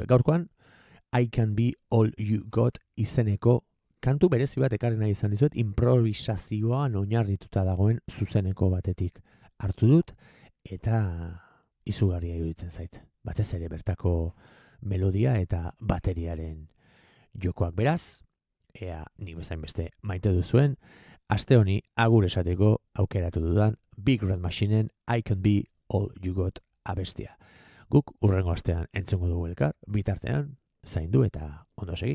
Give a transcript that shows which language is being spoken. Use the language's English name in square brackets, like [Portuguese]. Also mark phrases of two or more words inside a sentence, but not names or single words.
[Basque] Gaurkoan, I Can Be All You Got izeneko kantu berezi bat ekarri nahi izan dizuet, improvisazioan oinarrituta dagoen zuzeneko batetik hartu dut, eta izugarria iruditzen zait. Batez ere bertako melodia eta bateriaren jokoak. Beraz, ea nik bezain beste maite duzuen, aste honi agur esateko aukeratu dudan Big Red Machineen I Can Be All You Got abestia. Guk urrengo astean entzungo dugu elkar, bitartean zaindu eta ondo segi.